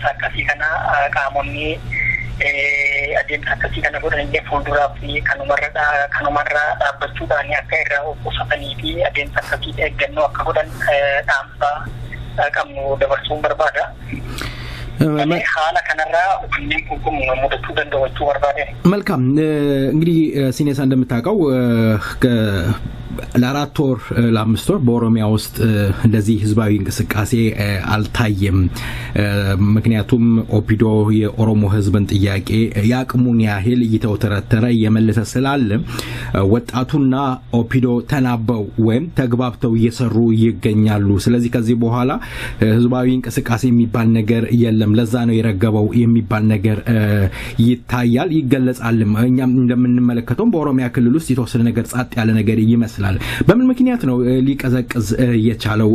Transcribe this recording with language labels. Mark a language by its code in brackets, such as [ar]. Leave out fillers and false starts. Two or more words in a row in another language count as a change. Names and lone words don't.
[om] Adeemsa akkasii kana qaamonni adeemsa akkasii kana godhan illee fuulduraa fi kanumarraa dhaabbachuudhaan akka irraa qusatanii fi adeemsa akkasii eeggannoo akka godhan dhaamsaa qabnu dabarsuun barbaada. Haala kanarraa kanneen kun mudachuu danda'uu barbaade. [am] መልካም እንግዲህ ሲኔሳ እንደምታውቀው ለአራት ወር ለአምስት ወር በኦሮሚያ ውስጥ እንደዚህ ህዝባዊ እንቅስቃሴ አልታየም። ምክንያቱም ኦፒዶ የኦሮሞ ህዝብን ጥያቄ ያቅሙን ያህል እየተወተረተረ እየመለሰ ስላለ ወጣቱና ኦፒዶ ተናበው ወይም ተግባብተው እየሰሩ ይገኛሉ። ስለዚህ ከዚህ በኋላ ህዝባዊ እንቅስቃሴ የሚባል ነገር የለም። ለዛ ነው የረገበው የሚባል ነገር ይታያል ይገለጻል። እኛም እንደምንመለከተው በኦሮሚያ ክልል ውስጥ የተወሰነ ነገር ጻጥ ያለ ነገር ይመስላል። በምን ምክንያት ነው ሊቀዘቅዝ የቻለው?